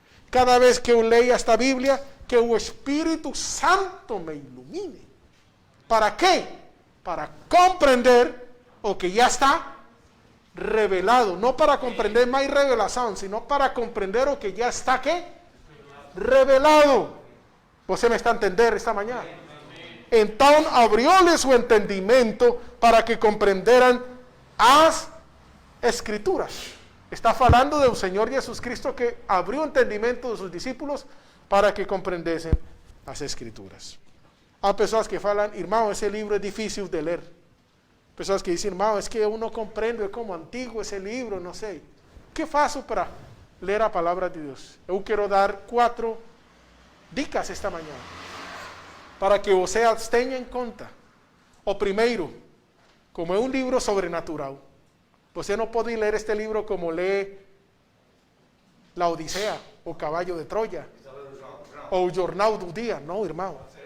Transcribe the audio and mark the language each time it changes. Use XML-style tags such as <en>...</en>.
<pt>Cada vez que eu leia esta Bíblia, que o Espírito Santo me ilumine. ¿Para quê? Para compreender o que já está revelado. Não para compreender mais revelação, sino para compreender o que já está, ¿qué? Revelado. Você me está a entender esta manhã?</pt> <es>Entonces abrióles su entendimiento para que comprenderan as escrituras. Está hablando del Señor Jesús Cristo que abrió entendimiento de sus discípulos para que comprendiesen las escrituras. Hay personas que hablan, hermano, ese libro es difícil de leer. Personas que dicen, hermano, es que uno comprende, es como antiguo ese libro, no sé. ¿Qué faço para leer la palabra de Dios? Yo quiero dar 4 dicas esta mañana</es> <pt>para que você as tenha em conta. O primeiro, como é um livro sobrenatural, você não pode ler este livro como lê La Odisea, o Caballo de Troia, ou o Jornal do Dia. Não, irmão.</pt>